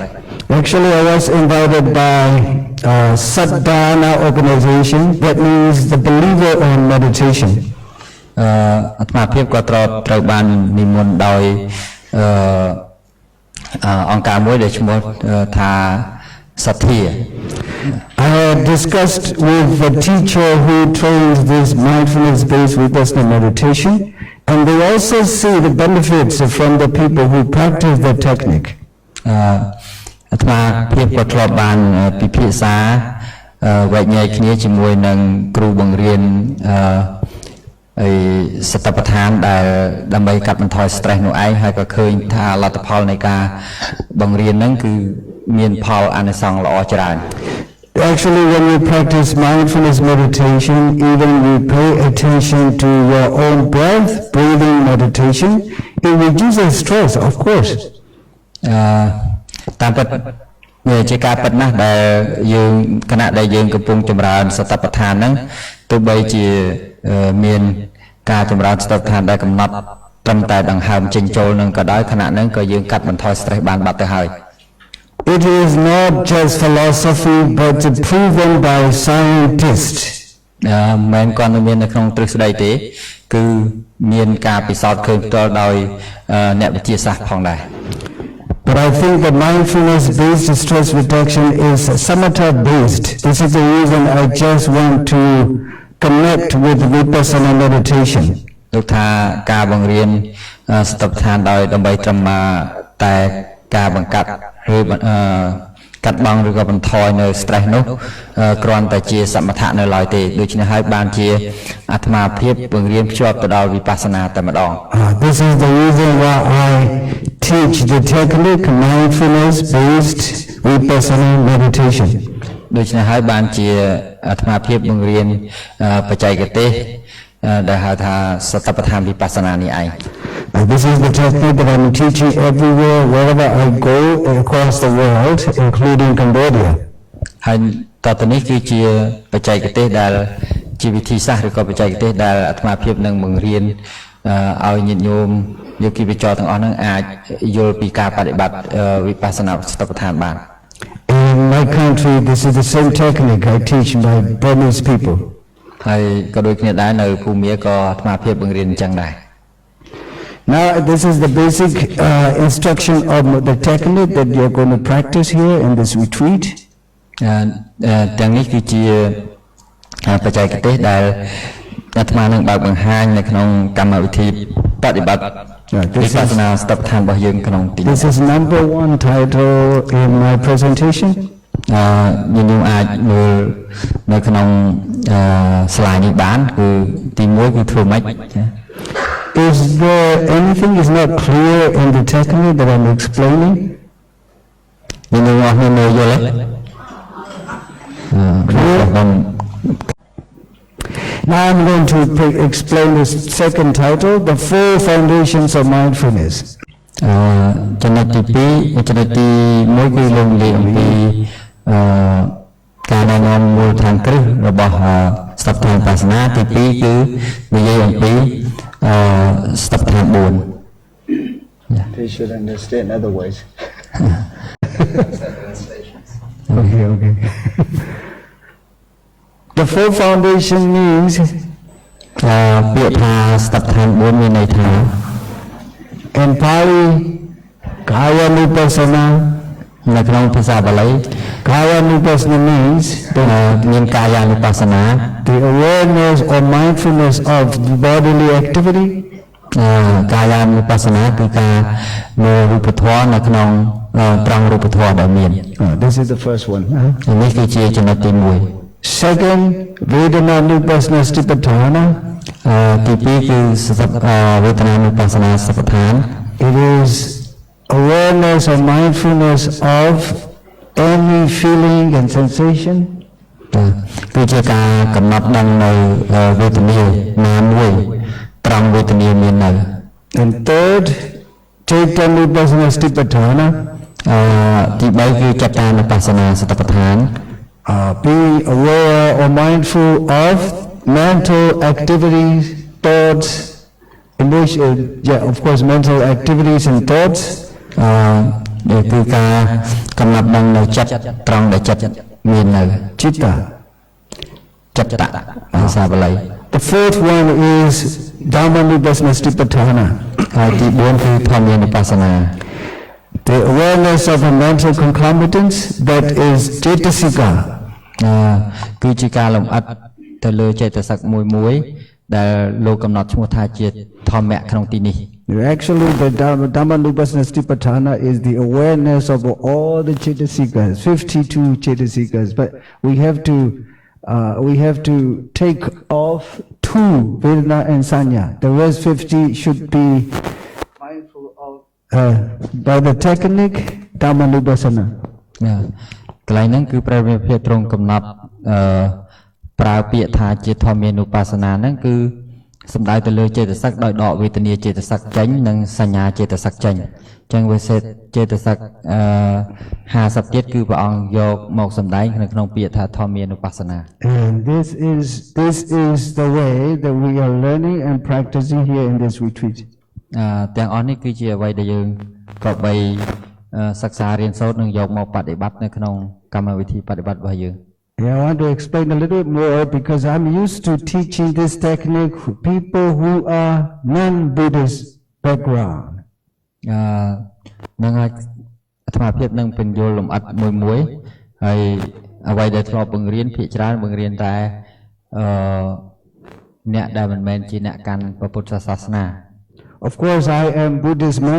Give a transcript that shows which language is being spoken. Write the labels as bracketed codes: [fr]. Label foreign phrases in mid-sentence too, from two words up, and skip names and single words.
[en] Actually, I was invited by Sadhana organization, that means the believer on meditation. [km] អាត្មាភាពក៏ត្រូវបាននិមន្តដោយអង្គការមួយដែលឈ្មោះថា Satya. [en] I had discussed with the teacher who trains this mindfulness-based Vipassana meditation, And they also see the benefits from the people who practice the technique. [km] អាត្មាភាពក៏ធ្លាប់បានពិភាក្សាវែកញែកគ្នាជាមួយនឹងគ្រូបង្រៀនសតិប្បដ្ឋានដែលដើម្បីកាត់បន្ថយ stress នោះឯងហើយក៏ឃើញថាលទ្ធផលនៃការបង្រៀនហ្នឹងគឺមានផលអានិសង្សល្អច្រើន [en] Actually, when we practice mindfulness meditation, even we pay attention to your own breath, breathing meditation, it reduces stress, of course. [km] តាមពិតវាជាការពិតណាស់ដែលយើងគណៈដែលយើងកំពុងចម្រើនសតិប្បដ្ឋានហ្នឹងទោះបីជាមានការចម្រើនសតិប្បដ្ឋានដែលកំណត់ត្រឹមតែដង្ហើមចេញចូលនឹងក៏ដោយខណៈហ្នឹងក៏យើងកាត់បន្ថយ stress បានបាត់ទៅហើយ [en] It is not just philosophy, but proven by scientists. [km] មិនគាត់នៅមាននៅក្នុងទ្រឹស្ដីទេគឺមានការពិសោធន៍ឃើញផ្ទាល់ដោយអ្នកវិទ្យាសាស្ត្រផងដែរ [en] But I think the mindfulness-based stress reduction is samatha-based. This is the reason I just want to connect with Vipassana meditation. [km] លោកថាការបង្រៀនសតិប្បដ្ឋានដោយដើម្បីត្រឹមតែការបង្កាត់ឬកាត់បងឬក៏បន្ថយនៅ stress នោះគ្រាន់តែជាសមថៈនៅឡើយទេដូច្នេះហើយបានជាអាត្មាភាពបង្រៀនភ្ជាប់ទៅដល់វិបស្សនាតែម្ដង [en] This is the reason why I teach the technique mindfulness-based Vipassana meditation. [km] ដូច្នេះហើយបានជាអាត្មាភាពបង្រៀនបច្ចេកទេសដែលហៅថាសតិប្បដ្ឋានវិបស្សនានេះឯង [en] This is the technique that I'm teaching everywhere, wherever I go across the world, including Cambodia. [km] ហើយតទៅនេះគឺជាបច្ចេកទេសដែលជាវិធីសាស្ត្រឬក៏បច្ចេកទេសដែលអាត្មាភាពនឹងបង្រៀនឲ្យញាតិញោមយោគីបច្ចរទាំងអស់ហ្នឹងអាចយល់ពីការបដិបត្តិវិបស្សនាសតិប្បដ្ឋានបាន [en] In my country, this is the same technique I teach my Burmese people. [km] ហើយក៏ដូចគ្នាដែរនៅភូមាក៏អាត្មាភាពបង្រៀនអញ្ចឹងដែរ [en] Now, this is the basic instruction of the technique that you're going to practice here in this retreat. [km] ទាំងនេះគឺជាបច្ចេកទេសដែលអាត្មានឹងបើកបង្ហាញនៅក្នុងកម្មវិធីបដិបត្តិវិបស្សនាសតិប្បដ្ឋានរបស់យើងក្នុងទី [en] This is number 1 title in my presentation. [km] ញញអាចមើលនៅក្នុងslide នេះបានគឺទី1គឺធ្វើម៉េច [en] Is there anything is not clear in the technique that I'm explaining? [km] ញញអស់គ្នាមើលយល់ទេ [en] Now I'm going to explain the second title, the 4 foundations of mindfulness. [km] ចំណុចទី2ចំណុចទី1គឺលំលាយអំពីការណែនាំមូលដ្ឋានគ្រឹះរបស់សតិប្បដ្ឋានវិបស្សនាទី2គឺនិយាយអំពីសតិប្បដ្ឋាន4 [en] They should understand otherwise. Okay. The 4 foundation means [km] ពាក្យថាសតិប្បដ្ឋាន4មានន័យថា [en] in Pali Kaya Vipassana [km] នៅក្នុងភាសាបាលី [en] Kaya Vipassana means [km] មានកាយានុបស្សនា [en] the awareness or mindfulness of the bodily activity. [km] កាយានុបស្សនាគឺការមើលរូបធម៌នៅក្នុងត្រង់រូបធម៌ដែលមាន [en] This is the first one. [km] នេះគឺជាចំណុចទី1 [en] Second, Vedana Vipassana Sthipatthana. [km] ទី2គឺវេទនានុបស្សនាសតិប្បដ្ឋាន [en] It is awareness or mindfulness of any feeling and sensation. [km] គឺជាការកំណត់ដឹងនៅវេទនាណាមួយត្រង់វេទនាមាននៅ [en] And third, Chaitanya Vipassana Sthipatthana. [km] ទី3គឺចត្តានុបស្សនាសតិប្បដ្ឋាន [en] Be aware or mindful of mental activities, thoughts, emotion. Yeah, of course, mental activities and thoughts. [km] គឺការកំណត់ដឹងនៅចិត្តត្រង់ដែលចិត្តមាននៅ Chitta. ចិត្តតភាសាបាលី [en] The fourth one is Dhamma Vipassana Sthipatthana. [km] ហើយទី4គឺធម្មនុបស្សនា [en] The awareness of a mental concomitance that is Cetasika. [km] គឺជាការលំអិតទៅលើចេតសិកមួយដែលលោកកំណត់ឈ្មោះថាជាធម្មៈក្នុងទីនេះ [en] Actually, the Dhammanupassana-Satipatthana is the awareness of all the Cetasikas, 52 Cetasikas. But we have to take off 2, Vedana and Sanya. The rest 50 should be mindful of by the technique Dhammanupassana. [km] កន្លែងហ្នឹងគឺព្រះវិភាកទ្រង់កំណត់ប្រើពាក្យថាជាធម្មានុបស្សនាហ្នឹងគឺសំដៅទៅលើចេតសិកដោយដកវេទនាចេតសិកចេញនិងសញ្ញាចេតសិកចេញអញ្ចឹងវាសេតចេតសិក50ទៀតគឺព្រះអង្គយកមកសំដែងនៅក្នុងពាក្យថាធម្មានុបស្សនា [en] And this is the way that we are learning and practicing here in this retreat. [km] ទាំងអស់នេះគឺជាអ្វីដែលយើងក៏បីសិក្សារៀនសូត្រនិងយកមកបប្រតិបត្តិនៅក្នុងកម្មវិធីបប្រតិបត្តិរបស់យើង [en] Yeah, I want to explain a little bit more because I'm used to teaching this technique for people who are non-Buddhist background. [km] នឹងឲ្យអាត្មាភាពនឹងពន្យល់លម្អិតមួយហើយអ្វីដែលធ្លាប់បង្រៀនភាគច្រើនបង្រៀនតែអ្នកដែលមិនមែនជាអ្នកកាន់ពុទ្ធសាសនា [en] Of course, I am Buddhist monk.